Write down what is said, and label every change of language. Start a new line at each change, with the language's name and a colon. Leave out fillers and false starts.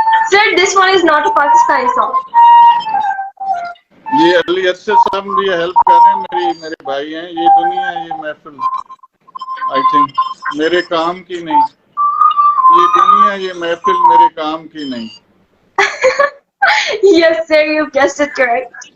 English: Sir, this one is not a Pakistani song.
Urdu: یہ علی ارشد صاحب بھی ہیلپ کر رہے ہیں, میرے بھائی ہیں. یہ دنیا یہ محفل
English: I think
Urdu: میرے کام کی نہیں, یہ دنیا یہ محفل میرے کام کی نہیں.
English: Yes, sir, you guessed it correct.